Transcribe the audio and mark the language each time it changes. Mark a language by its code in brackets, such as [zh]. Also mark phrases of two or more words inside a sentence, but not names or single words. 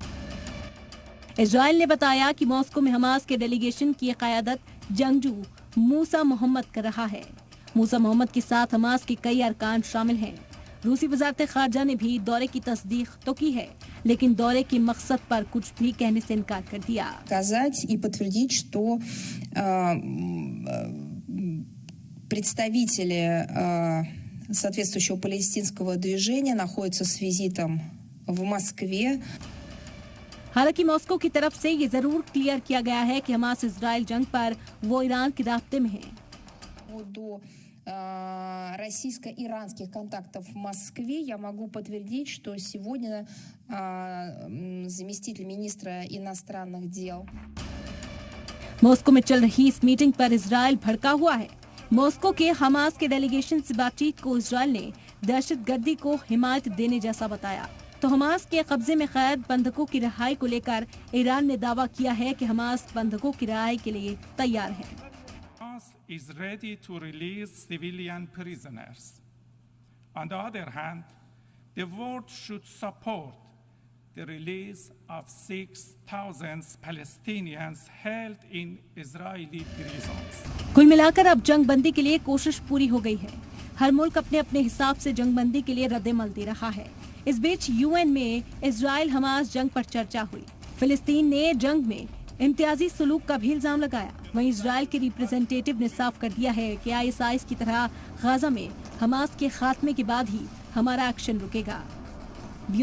[hi] इजराइल ने बताया कि मॉस्को में हमास के डेलीगेशन की क़यादत जंगजू मूसा मोहम्मद कर रहा है। मूसा मोहम्मद के साथ हमास के कई अरकान शामिल हैं। रूसी वज़ारत ख़ारजा ने भी दौरे की तस्दीक तो की है, लेकिन दौरे के मकसद पर कुछ भी कहने से इनकार कर दिया। [ru] Сказать и подтвердить, что представители соответствующего палестинского движения находятся с визитом в Москве. [hi] हालांकि मॉस्को की तरफ से ये जरूर क्लियर किया गया है कि हमास इजराइल जंग पर वो ईरान के राब्ते में है। [ru] До российско-иранских контактов в Москве я могу подтвердить, что сегодня заместитель министра иностранных дел [hi] मॉस्को में चल रही इस मीटिंग पर इजराइल भड़का हुआ है। मॉस्को के हमास के डेलीगेशन से बातचीत को इजराइल ने दहशतगर्दी को हिमायत देने जैसा बताया, तो हमास के कब्जे में कैद बंधकों की रिहाई को लेकर ईरान ने दावा किया है कि हमास बंधकों की रिहाई के लिए तैयार है। [en] Hamas is ready to release civilian prisoners. On the other hand, the world should support the release of 6,000 Palestinians held in Israeli prisons. [hi] कुल मिलाकर अब जंगबंदी के लिए कोशिश पूरी हो गई है। हर मुल्क अपने अपने हिसाब से जंगबंदी के लिए रद्द-ए-अमल दे रहा है। इस बीच यूएन में इजराइल हमास जंग पर चर्चा हुई। फिलिस्तीन ने जंग में इम्तियाजी सलूक का भी इल्जाम लगाया। वहीं इजराइल के रिप्रेजेंटेटिव ने साफ कर दिया है कि आईएसआईएस की तरह गाजा में हमास के खात्मे के बाद ही हमारा एक्शन रुकेगा।